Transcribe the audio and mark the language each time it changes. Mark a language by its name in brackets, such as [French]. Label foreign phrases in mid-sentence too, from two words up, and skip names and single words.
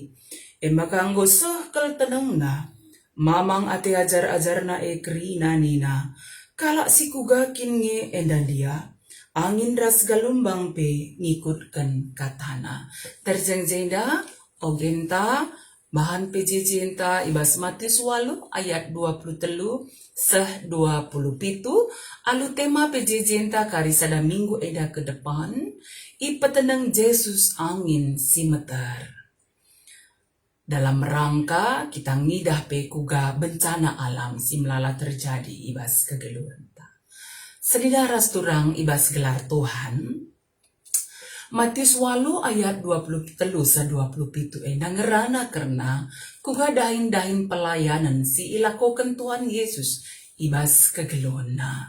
[Batak Karo] Maka enggo seh kel tenengna, mamang ate ajar-ajarna krina nina, kalak si kugakin nge endan dia, angin ras galumbang pe ngikutkan katana. Terjeng-jengda, ogenta, bahan PJJ enta ibas Matius 8 ayat 23 seh 27, alu tema PJJ enta kari sada minggu eda ke depan, ipeteneng Yesus angin si meter. [Indonesian] Dalam rangka kita [Batak Karo] ngidah pe kuga bencana alam si melala terjadi ibas kegeluhan ta. Sedida ras turang ibas gelar Tuhan. Matius 8 ayat 23 sa 27 nangerana karena kuga dahin-dahin pelayanan si ilakokan Tuhan Yesus ibas kegeluhan na.